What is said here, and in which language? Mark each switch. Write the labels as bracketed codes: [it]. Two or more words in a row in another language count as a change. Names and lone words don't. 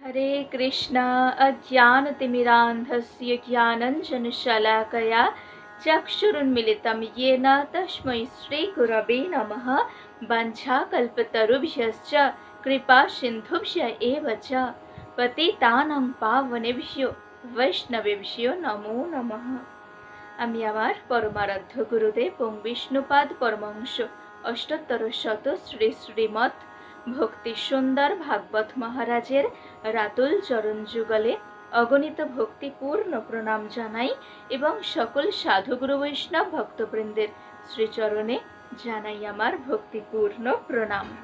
[sa] हरे कृष्णा अज्ञानतिमिरान्धस्य ज्ञानञ्जनशलाकया चक्षुरुन्मिलितं येन तस्मै श्रीगुरवे नमः। वञ्छाकल्पतरुभ्यश्च कृपासिन्धुभ्य एव च पतितानां पावनेभ्यो वैष्णवेभ्यो नमो नमः। [bn] আমি আমার পরমারাধ্য গুরুদেব এবং বিষ্ণুপাদ পরমহংস অষ্টোত্তর শত শ্রী শ্রীমৎ ভক্তি সুন্দর ভাগবত মহারাজের রাতুল চরণ যুগলে অগণিত ভক্তিপূর্ণ প্রণাম জানাই এবং সকল সাধুগুরু বৈষ্ণব ভক্তবৃন্দের শ্রীচরণে জানাই আমার ভক্তিপূর্ণ প্রণাম।